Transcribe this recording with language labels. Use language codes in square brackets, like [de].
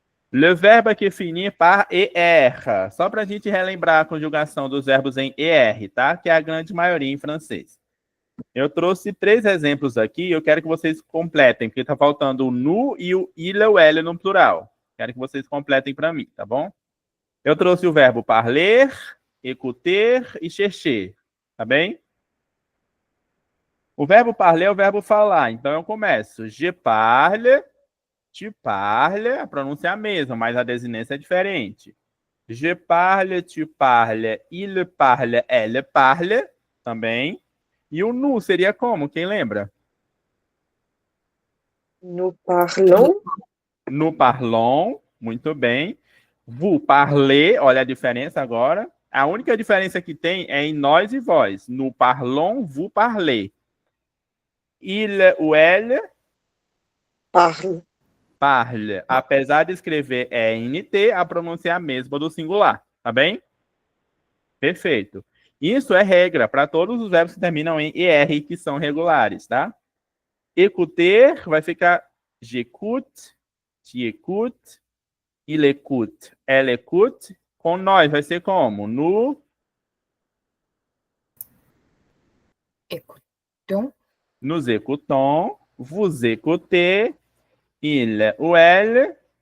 [fr] Le verbe qui finit par ER. [pt] Só para a gente relembrar a conjugação dos verbos em ER, tá? Que é a grande maioria em francês. Eu trouxe 3 exemplos aqui, eu quero que vocês completem, porque tá faltando o nu e o il ou elle no plural. Quero que vocês completem para mim, tá bom? Eu trouxe o verbo parler, écouter e chercher, tá bem? O verbo parler é o verbo falar, então eu começo. [fr] Je parle, tu parles, [pt] a pronúncia é a mesma, mas a desinência é diferente. [fr] Je parle, tu parles, il parle, elle parle, também. [pt] E o nu seria como? Quem lembra? Nous parlons. [fr] Nous parlons, [pt] muito bem. [fr] Vous parlez, [pt] olha a diferença agora. A única diferença que tem é em nós e vós. [fr] Nous parlons, vous parlez. Il ou elle Parle. parle. [pt] Apesar de escrever ENT, a pronúncia é a mesma do singular. Tá bem? Perfeito. Isso é regra para todos os verbos que terminam em ER, que são regulares, tá? [fr] Écouter [pt] vai ficar [fr] j'écoute, tu écoutes, il écoute, elle écoute. [pt] Com nós vai ser como? [fr] Écoutons. Nous écoutons, vous écoutez, il ou elle